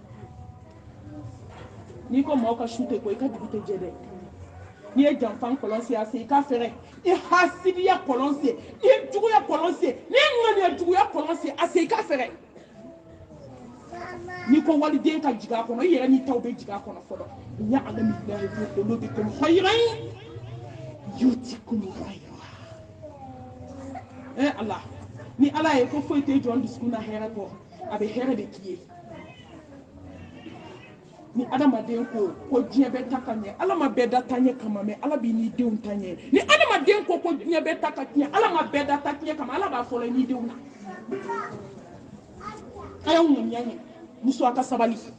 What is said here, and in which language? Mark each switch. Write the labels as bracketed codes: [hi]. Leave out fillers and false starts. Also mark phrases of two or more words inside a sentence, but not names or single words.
[bm] n'i ko maaw ka su tɛ ko i ka dugu tɛ jɛ dɛ n'i ye janfan kɔlɔn se a se i ka fɛrɛ i hasidiya kɔlɔn se i ye juguya kɔlɔn se n'i ye ŋaniya juguya kɔlɔn se a se i ka fɛrɛ n'i ko waliden ka jigin a kɔnɔ i yɛrɛ n'i taw bɛ jigin a kɔnɔ fɔlɔ [ar] يعلم بالله في قلوبكم خيرا يؤتكم خيرا [bm] Allah ni Ala ye ko foyi tɛ jɔn dusukun na hɛrɛ kɔ a bɛ hɛrɛ de k'i ye ni adamaden ko diɲɛ bɛ ta ka ɲɛ Ala ma bɛɛ da ta ɲɛ kama mɛ Ala b'i n'i denw ta ɲɛ ni adamaden ko diɲɛ bɛ ta ka ɲɛ Ala ma bɛɛ da ta ɲɛ kama Ala b'a fɔlɔ n'i denw na a y'aw ŋaniya ɲɛ muso a ka sabali